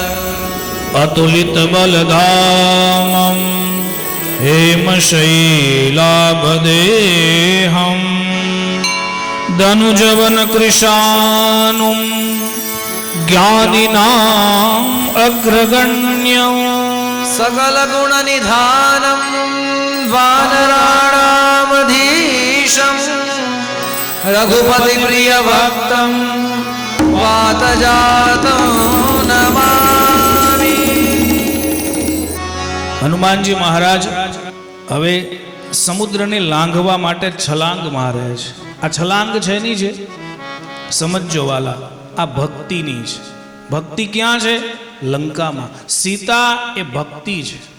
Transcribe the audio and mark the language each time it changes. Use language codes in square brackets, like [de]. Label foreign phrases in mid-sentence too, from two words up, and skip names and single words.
[sa] अतुलितबलधामं हेमशैलाभदेहम् धनुजवनकृशानुं ज्ञानिनाम् अग्रगण्यं सकलगुणनिधानं वानराणामधीशं रघुपतिप्रियभक्तं वातजातं नमामि। [gu] હનુમાનજી મહારાજ હવે સમુદ્રને લાંઘવા માટે છલાંગ મારે છે. આ છલાંગ છે ની છે, સમજો વાલા, આ ભક્તિની છે. ભક્તિ ક્યાં છે? લંકામાં. સીતા એ ભક્તિ છે.